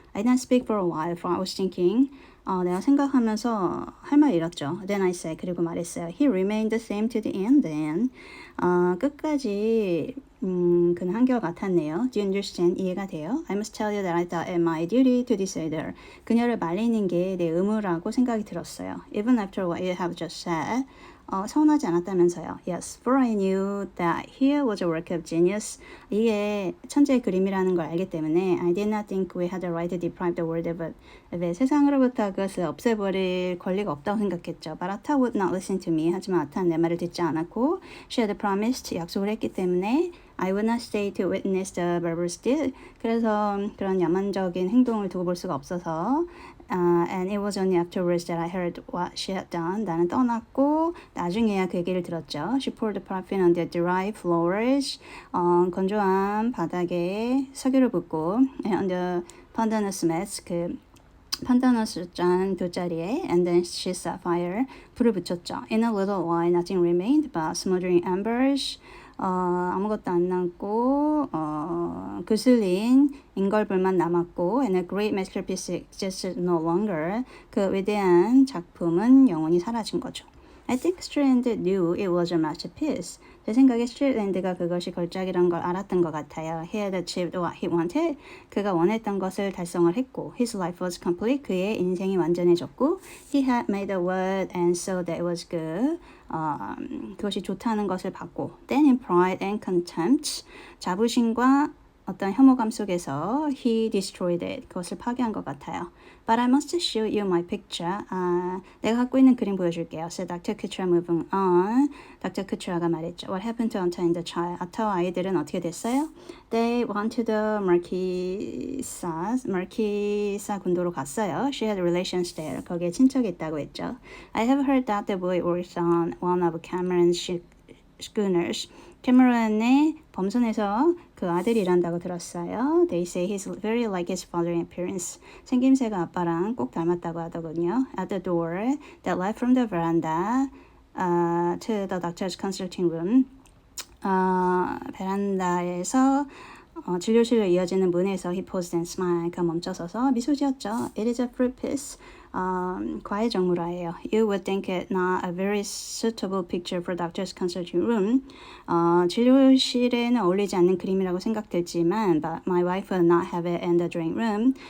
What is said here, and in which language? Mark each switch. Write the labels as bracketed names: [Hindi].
[English] I didn't speak for a while, for I was thinking. [Korean] 내가 생각하면서 할 말 잃었죠. [English] Then I said, [Korean] 그리고 말했어요. [English] He remained the same to the end then. [Korean] 끝까지 그는 한결같았네요. [English] Do you understand? [Korean] 이해가 돼요? [English] I must tell you that I thought it my duty to dissuade her. [Korean] 그녀를 말리는 게 내 의무라고 생각이 들었어요. [English] Even after what you have just said. [Korean] 서운하지 않았다면서요. [English] Yes, for I knew that here was a work of genius. [Korean] 이게 천재의 그림이라는 걸 알기 때문에 [English] I did not think we had the right to deprive the world of it. [Korean] 세상으로부터 그것을 없애버릴 권리가 없다고 생각했죠. [English] But Atta would not listen to me. [Korean] 하지만 아타는 내 말을 듣지 않았고 [English] She had promised, [Korean] 약속을 했기 때문에 [English] I would not stay to witness the barbarous deed. [Korean] 그래서 그런 야만적인 행동을 두고 볼 수가 없어서 [English] and it was only afterwards that I heard what she had done. [Korean] 나는 떠났고 나중에야 그 얘기를 들었죠. [English] She poured the paraffin on the dry floors. [Korean] 건조한 바닥에 석유를 붓고 [English] on the pandanus mats. [Korean] 그 판다너스 잔 돗자리에 [English] and then she set fire. [Korean] 불을 붙였죠. [English] In a little while nothing remained but smoldering embers. [Korean] 아무것도 안 남고 그슬린 인걸불만 남았고 [English] and a great masterpiece existed no longer. [Korean] 그 위대한 작품은 영원히 사라진 거죠. [English] I think Strand knew it was a masterpiece. [Korean] 제 생각에 스트랜드가 그것이 걸작이란 걸 알았던 것 같아요. [English] He had achieved what he wanted. [Korean] 그가 원했던 것을 달성을 했고 [English] His life was complete. [Korean] 그의 인생이 완전해졌고 [English] He had made a word and so that it was good. [Korean] 그것이 좋다는 것을 봤고 [English] Then in pride and contempt [Korean] 자부심과 어떤 혐오감 속에서 [English] he destroyed it. [Korean] 그것을 파괴한 것 같아요. [English] But I must show you my picture. [Korean] 내가 갖고 있는 그림 보여줄게요. [English] So Dr. Kuchra moving on. [Korean] Dr. Kuchra가 말했죠. [English] What happened to Atta and the child? [Korean] 아타와 아이들은 어떻게 됐어요? [English] They went to the Marquesa [Korean] 군도로 갔어요. [English] She had relations there. [Korean] 거기에 친척이 있다고 했죠. [English] I have heard that the boy works on one of Cameron's schooners. [Korean] 캐머런의 범선에서 그 아들이 일한다고 들었어요. [English] They say he's very like his father in appearance. [Korean] 생김새가 아빠랑 꼭 닮았다고 하더군요. [English] At the door that led from the veranda to the doctor's consulting room. [Korean] 베란다에서 진료실로 이어지는 문에서 [English] he paused and smiled. [Korean] 그가 멈춰서서 미소 지었죠. [English] It is a fruit piece. [Korean] 과일 정물화예요. [English] You would think it not a very suitable picture for doctor's consulting room. [Korean] 진료실에는 어울리지 않는 그림이라고 생각되지만 [English] but my wife will not have it in the drawing room.